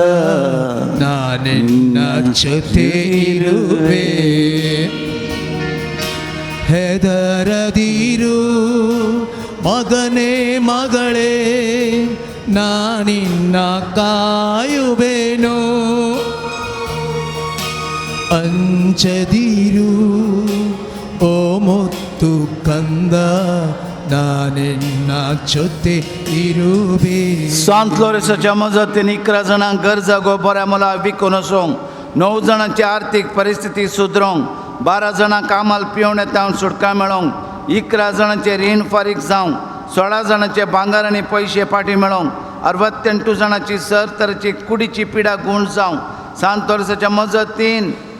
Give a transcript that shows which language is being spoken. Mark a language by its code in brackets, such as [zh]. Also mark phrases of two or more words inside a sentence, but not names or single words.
[kn] ನಾನಿನ್ನ ಜೊತೆ ಇರುವೆ ಹೆದರದಿರು ಮಗನೇ ಮಗಳೇ ನಾನಿನ್ನ ಕಾಯುವೆನು ಅಂಜದಿರು ಓ ಮುತ್ತು ಕಂದ ನಾನಿನ್ನ ಜೊತೆ ಇರುವೆ [kok] सांत लोरेसाच्या मजतीन 11 जाणांक गरजा गो बऱ्या मोला विकून वचोंक 9 जाणांची आर्थीक परिस्थिती सुदरोवंक 12 जाणांक कामाल पिवण येता सुटका मेळोवंक 11 जाणांचे रीण फारीक जावंक 16 जाणांचे भांगर आनी पयशे फाटीं मेळोंक 68 जाणांची तरेची कुडीची पिडा गूण जावं 7 वर्साच्या मजतीन